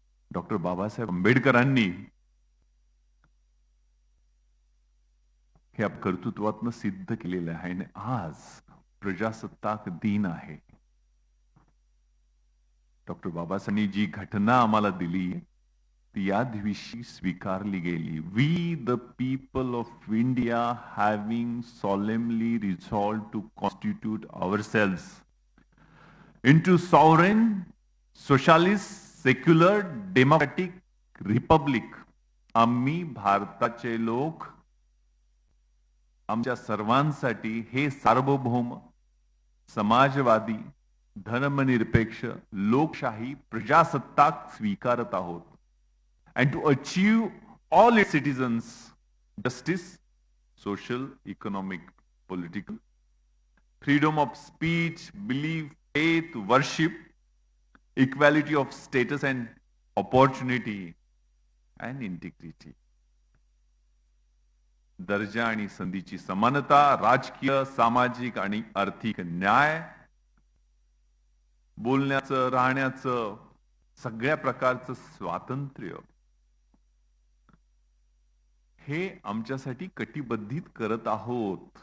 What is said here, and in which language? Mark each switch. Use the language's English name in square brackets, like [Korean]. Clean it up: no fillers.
[Marathi] Doctor Babasaheb आंबेडकरांनी हे कर्तृत्वातनं सिद्ध केलेलं आहे. आणि आज प्रजासत्ताक दिन आहे. डॉक्टर बाबासाहेबांनी जी घटना आम्हाला दिली ती या दिवशी स्वीकारली गेली. [English] We the people of India having solemnly resolved to constitute ourselves into sovereign, socialist, secular, democratic republic. [Marathi] आम्ही भारताचे लोक आमच्या सर्वांसाठी हे सार्वभौम, समाजवादी, धर्मनिरपेक्ष, लोकशाही प्रजासत्ताक स्वीकारत आहोत. [English] And to achieve all its citizens justice, social, economic, political, freedom of speech, belief, faith, worship, equality of status and opportunity, and integrity. [Marathi] दर्जा आणि संधीची समानता, राजकीय, सामाजिक आणि आर्थिक न्याय, बोलण्याचं, राहण्याचं, सगळ्या प्रकारचं स्वातंत्र्य हे आमच्यासाठी कटिबद्धित करत आहोत.